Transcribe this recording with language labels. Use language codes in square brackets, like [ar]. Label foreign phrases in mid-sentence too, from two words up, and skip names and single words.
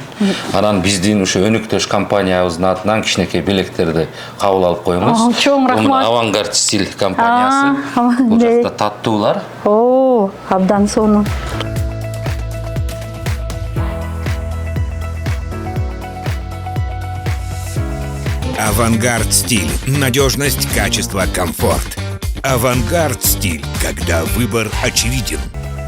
[ky] Анан биздин ушу өнүктөш компаниябыздын атынан кичинекей белектерди кабыл алып коюңуз. Чоң рахмат. Авангард стиль компаниясы. Бул жакта таттуулар. Абдан сону. Авангард стиль. [ru] Надежность, качество, комфорт. Авангард стиль, когда выбор очевиден.